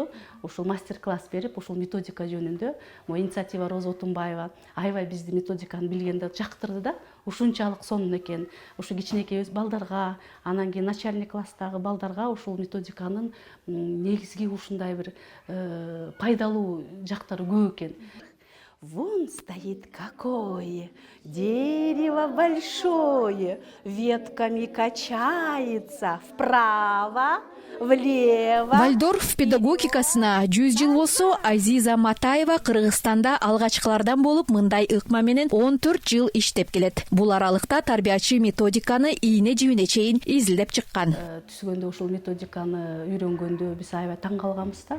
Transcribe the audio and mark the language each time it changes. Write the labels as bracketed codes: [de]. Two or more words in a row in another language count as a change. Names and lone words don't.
[ky] Ушул мастер-класс берип, ушул методика жөнүндө инициатива Роза Отунбаева аябай бизди методиканы билгенде жактырды да. Ушунчалык сонун экен. Ушу кичинекей балдарга, анан кийин начальник класстагы балдарга ушул методиканын негизги ушундай бир пайдалуу жактары көп экен. [ru] Вон стоит какое дерево большое, ветками качается вправо, влево. [ky] Вальдорф педагогикасына 100 жыл болсо, Азиза Матаева Кыргызстанда алгачкылардан болуп, мындай ыкма менен 14 жыл иштеп келет. Бул аралыкта тарбиячы методиканы ийне жибине чейин изилдеп чыккан. Түзгөндө ушул методиканы үйрөнгөндө биз аябай таң калганбыз да.